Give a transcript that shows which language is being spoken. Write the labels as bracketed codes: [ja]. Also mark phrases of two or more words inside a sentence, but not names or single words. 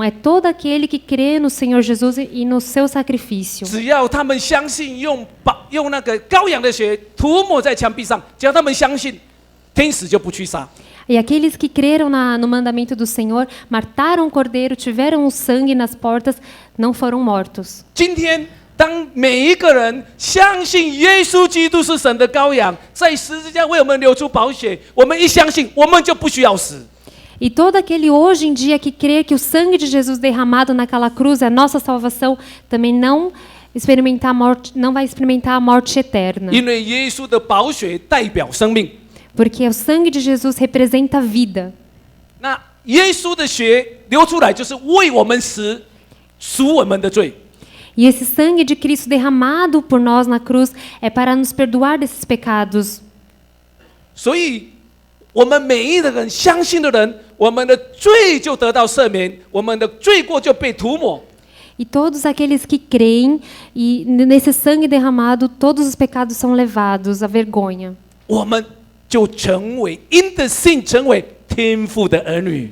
[pt] É todo aquele que crê no Senhor Jesus e no seu sacrifício. [zh] 只要他们相信，用那个羔羊的血涂抹在墙壁上，只要他们相信，天使就不去杀。 [pt] E aqueles que creram no mandamento do Senhor, mataram o cordeiro, tiveram o sangue nas portas, não foram mortos. [zh] 今天，当每一个人相信耶稣基督是神的羔羊，在十字架为我们流出宝血，我们一相信，我们就不需要死。 [pt] E todo aquele hoje em dia que crê que o sangue de Jesus derramado naquela cruz é a nossa salvação, também não vai experimentar a morte eterna. [zh] 因为耶稣的宝血代表生命。 [pt] Porque o sangue de Jesus representa a vida. [zh] 那耶稣的血流出来，就是为我们死，赎我们的罪。 [pt] E esse sangue de Cristo derramado por nós na cruz é para nos perdoar desses pecados. [zh] 所以，我们每一个人相信的人，我们的罪就得到赦免，我们的罪过就被涂抹。 [pt] E todos aqueles que creem, e nesse sangue derramado, todos os pecados são levados à vergonha. [zh] 我们就成为因的信成为天父的儿女。